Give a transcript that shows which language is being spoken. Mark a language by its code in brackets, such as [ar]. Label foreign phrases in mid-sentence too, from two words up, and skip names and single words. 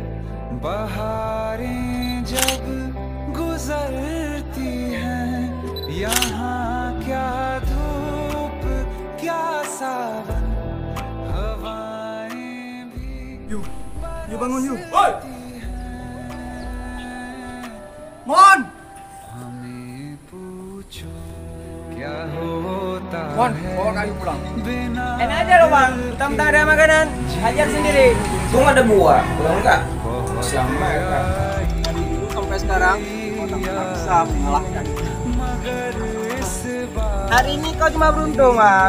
[hi] बहारें जब गुजरती हैं यहाँ क्या धूप क्या सावन हवाएं भी [id] Yu bangun Yu! Oi! Mon! [hi] हमें पूछो क्या होता [id] Mon, [hi] है [id] bawa kayu pulang. [hi] बिना [id] Enak aja loh bang, tak ada makanan, hajar sendiri. Tunggu ada buah, pulang enggak? Sama ya. Sampai sekarang, kau tak pernah bisa mengalahkan. Hari ini kau cuma beruntung bang.